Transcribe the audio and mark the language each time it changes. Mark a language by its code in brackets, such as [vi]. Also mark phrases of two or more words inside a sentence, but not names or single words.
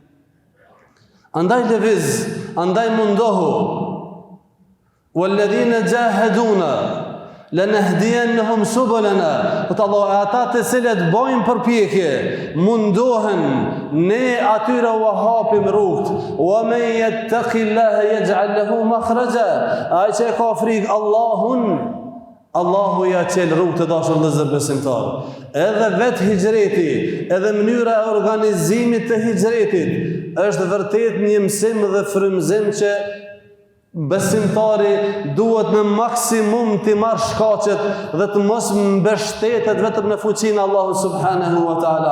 [sq] Andaj lëviz, andaj mundohu. [ar] والذين جاهدونا لنهدينهم سبلنا. [sq] Ata të cilët bojnë përpjekje, mundohen, ne atyre u hapim rrugët. [ar] ومن يتق الله يجعل له مخرجا. [sq] Ai që ka frikë Allahun, Allahu ja çel rrugët të dashur vëllezër besimtar. Edhe vetë hijreti, edhe mënyra e organizimit të hijretit është vërtet një mësim dhe frymëzim që besimtari duhet në maksimum të marrë shkaqet dhe të mos mbështetet vetëm në fuqinë e Allahut [ar] سبحانه وتعالى.